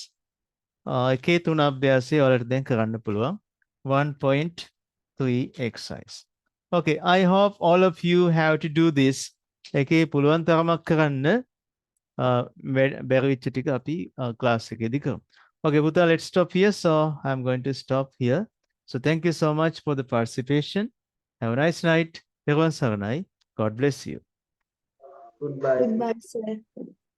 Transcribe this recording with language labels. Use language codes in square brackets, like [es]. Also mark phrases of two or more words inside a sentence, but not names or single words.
[si] එකේ තුන අභ්‍යාසය ඔයාලට දැන් කරන්න පුළුවන්. [en] 1.3 exercise. Okay, I hope all of you have to do this. [si] එකේ පුළුවන් තරමක් කරන්න බැරි විච්ච ටික අපි class එකේදී කරමු. Okay, පුතා, [en] let's stop here. So I'm going to stop here. So thank you so much for the participation. Have a nice night. God bless you. Goodbye. Goodbye, sir.